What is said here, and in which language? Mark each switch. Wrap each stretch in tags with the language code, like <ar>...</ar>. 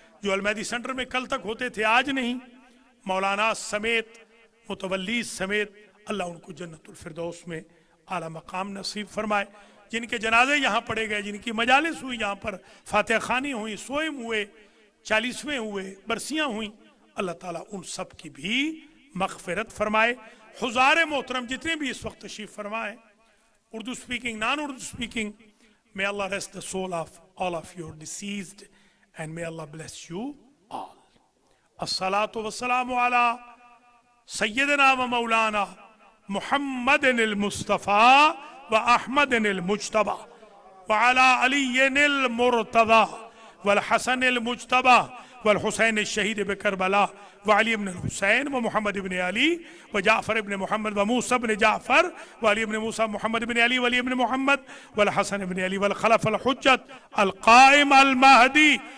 <ur>جو المہدی سینٹر میں کل تک ہوتے تھے آج نہیں، مولانا سمیت، متولی سمیت، اللہ ان کو جنت الفردوس میں اعلیٰ مقام نصیب فرمائے. جن کے جنازے یہاں پڑے گئے، جن کی مجالس ہوئی، یہاں پر فاتح خوانی ہوئی، سوئم ہوئے، 40ویں ہوئے، برسیاں ہوئیں، اللہ تعالیٰ ان سب کی بھی مغفرت فرمائے. حضار محترم جتنے بھی اس وقت تشریف فرمائے، Urdu</ur> <en>speaking, non-Urdu speaking, may Allah rest the soul of all of your deceased, and may Allah bless you all.</en> <ar>الصلاة والسلام على سيدنا ومولانا محمد المصطفى وأحمد المجتبى وعلى علي المرتضى والحسن المجتبى والحسين الشهيد بكربلاء وعلي بن الحسين ومحمد بن علي وجعفر بن محمد وموسى بن جعفر وعلي بن موسى محمد بن علي وعلي بن محمد والحسن بن علي والخلف الحجة القائم المهدي.</ar>